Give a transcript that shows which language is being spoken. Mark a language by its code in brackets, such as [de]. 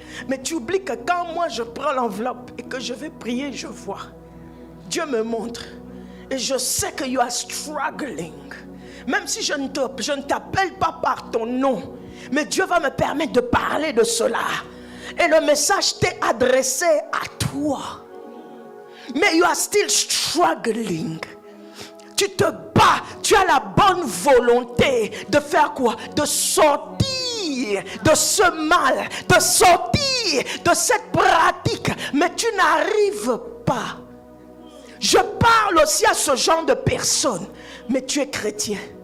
[fr] Mais tu oublies que quand moi je prends l'enveloppe et que je vais prier, je vois. Dieu me montre. Et je sais que [en] you are struggling. [fr] Même si je ne t'appelle pas par ton nom, mais Dieu va me permettre de parler de cela. Et le message t'est adressé à toi. [en] Mais you are still struggling. [fr] Tu te bats, tu as la bonne volonté de faire quoi? De sortir de ce mal, de sortir de cette pratique, mais tu n'arrives pas. Je parle aussi à ce genre de personnes, mais tu es chrétien.